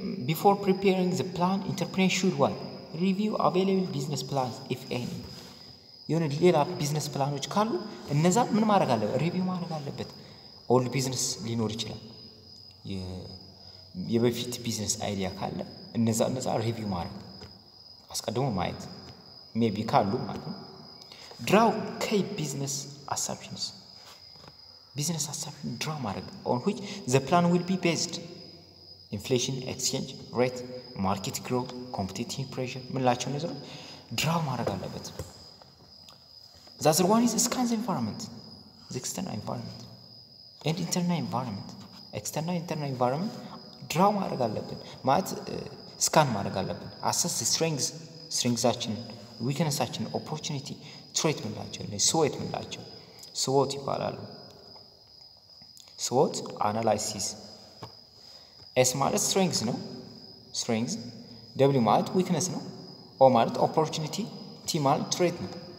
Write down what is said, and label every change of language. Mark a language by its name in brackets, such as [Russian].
[English] Before preparing the plan entrepreneur should review available business plans if any. [Amharic] የሆነ ሌላ ቢዝነስ ፕላኖች ካሉ እነዛ ምን ማድረግ አለበት ሪቪው ማድረግ አለበት. ኦል ቢዝነስ ሊኖር ይችላል የበፊት ቢዝነስ አይዲያ ካለ እነዛ ሪቪው ማድረግ አስቀድሞ ማየት ሜቢ ካሉ ማለት ነው. [English] draw key business assumption draw [Amharic] ማድረግ [English] on which the plan will be based. inflation, exchange rate, market growth, competitive pressure [Amharic] ምንላቸው ነገር draw ማድረግ አለበት. [English] The other one is scan the environment, the external environment and internal environment. [Amharic] External internal environment draw ማድረግ አለብን ማለት ስካን ማድረግ አለብን. [English] assess the strengths weakness opportunity threat [Amharic] ምንላቸው SWOT ምንላቸው SWOT ይባላሉ. SWOT analysis. S ማለት strengths ነው strengths, W ማለት weakness ነው, O ማለት opportunity, T ማለት threat ነው.